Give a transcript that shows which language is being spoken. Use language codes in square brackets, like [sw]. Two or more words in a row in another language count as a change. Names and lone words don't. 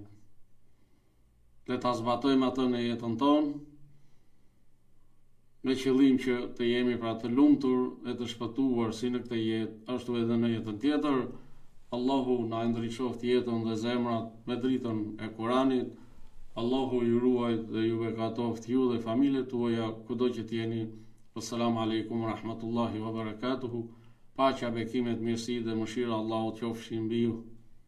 [sq] Le ta zbatojmë atë në jetën tonë, me qëllim që të jemi pra të lumtur e të shpëtuar si në këtë jetë, ashtu edhe në jetën tjetër. Allahu na ndriçoft jetën dhe zemrat me dritën e Kuranit. Allahu ju ruaj dhe ju bekatoft ju dhe familjet tuaja kudo që t'jeni. [ar] السلام عليكم ورحمة الله وبركاته. [sq] Paqja, bekimet, mirësi dhe mëshira Allahut qofshin mbi ju.